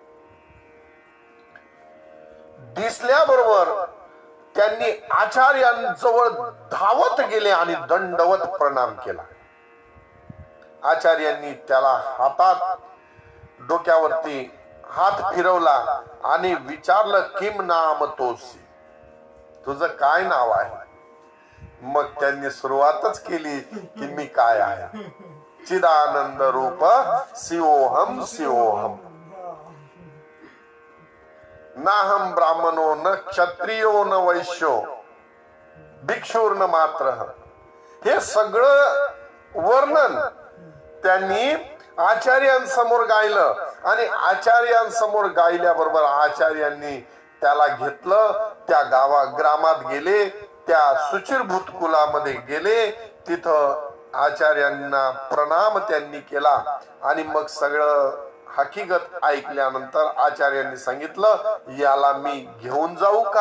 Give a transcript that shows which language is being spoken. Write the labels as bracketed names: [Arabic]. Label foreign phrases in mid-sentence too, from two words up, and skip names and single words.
[Marathi] दिसल्याबरोबर त्यांनी आचार्यांजवळ धावत गेले आणि दंडवत प्रणाम केला. आचार्यांनी त्याला हातात डोक्यावरती हात फिरवला आणि विचारलं, [Sanskrit] किम नाम तोसी, [Marathi] तुझं काय नाव आहे? मग त्यांनी सुरुवातच केली की मी काय आहे, [Sanskrit] चिदानंद रूप शिवोहम शिवोहम, नाहम ब्राह्मणो न क्षत्रियो न वैश्यो भिक्षुर्न मात्र. [Marathi] हे सगळं वर्णन त्यांनी आचार्यांसमोर गायलं आणि आचार्यांसमोर गायल्याबरोबर आचार्यांनी त्याला घेतलं, त्या ग्रामात गेले, त्या सुचिरभूत कुलामध्ये गेले, तिथं आचार्यांना प्रणाम त्यांनी केला आणि मग सगळं हकीकत ऐकल्यानंतर आचार्यांनी सांगितलं, याला मी घेऊन जाऊ का?